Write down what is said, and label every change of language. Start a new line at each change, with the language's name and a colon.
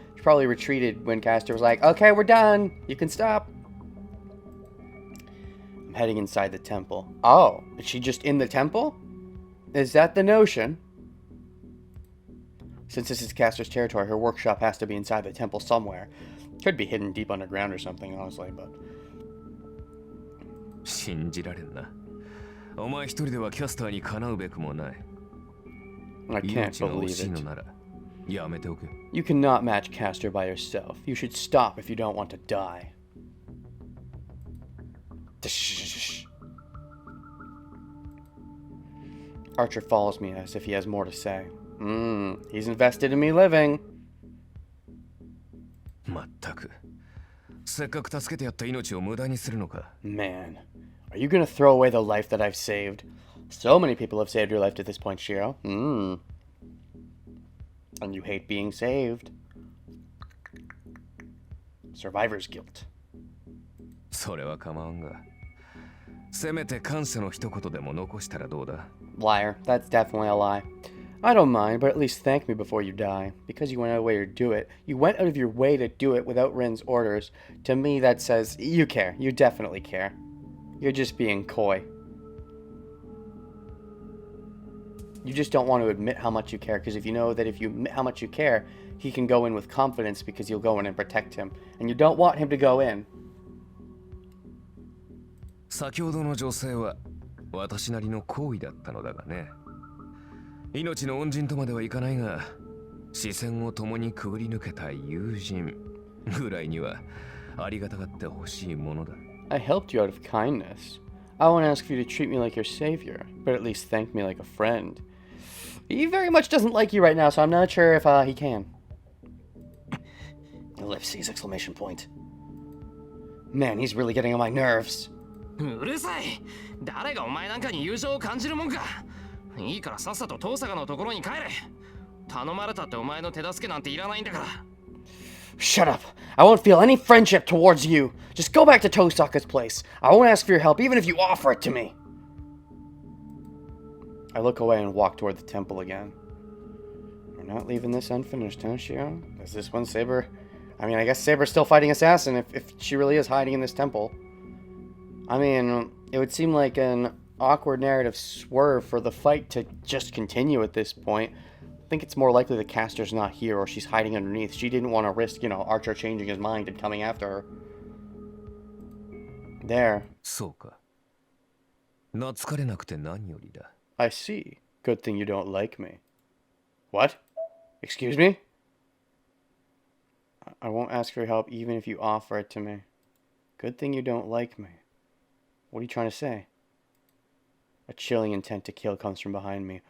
English: She probably retreated when Castor was like, okay, we're done. You can stop. I'm heading inside the temple. Oh, is she just in the temple? Is that the notion? Since this is Castor's territory, her workshop has to be inside the temple somewhere. Could be hidden deep underground or something, honestly, but...
Japanese: 信じられんなお前一人ではキャスターにかなうべくもない
English: I can't believe it. You cannot match Castor by yourself. You should stop if you don't want to die. Archer follows me as if he has more to say. He's invested in me living.
Japanese: まったくせっかく助けてやった命を無駄にするのか
English: Man, are you gonna throw away the life that I've saved? So many people have saved your life to this point, Shiro. And you hate being saved. Survivor's guilt.
Japanese: それは構わんがせめて感謝の一言でも残したらどうだ
English: Liar. That's definitely a lie. I don't mind, but at least thank me before you die. Because you went out of your way to do it. You went out of your way to do it without Rin's orders. To me, that says you care. You definitely care. You're just being coy. You just don't want to admit how much you care, because if you know that if you admit how much you care, he can go in with confidence because you'll go in and protect him. And you don't want him to go in.
Japanese: 先ほどの女性は私なりの行為だったのだがね命の恩人とまではいかないが視線を共にくぐり抜けた友人ぐらいにはありがたがってほしいものだ
English: I helped you out of kindness. I won't ask you to treat me like your savior, but at least thank me like a friend. He very much doesn't like you right now, so I'm not sure if he can. Ellipses, exclamation point. Man, he's really getting on my nerves.
Japanese: うるさい誰がお前なんかに友情を感じるもんかいいからさっさと遠坂のところに帰れ頼まれたってお前の手助けなんていらないんだから
English: Shut up! I won't feel any friendship towards you! Just go back to Tosaka's place. I won't ask for your help even if you offer it to me! I look away and walk toward the temple again. We're not leaving this unfinished, huh, Shiro? Is this one Saber? I mean, I guess Saber's still fighting Assassin if she really is hiding in this temple. I mean, it would seem like an awkward narrative swerve for the fight to just continue at this point. I think it's more likely that Castor's not here or she's hiding underneath. She didn't want to risk, Archer changing his mind and coming after her. There.
Japanese: そうか懐かれなくて何よりだ
English: I see. Good thing you don't like me. What? Excuse me? I won't ask for your help even if you offer it to me. Good thing you don't like me. What are you trying to say? A chilling intent to kill comes from behind me.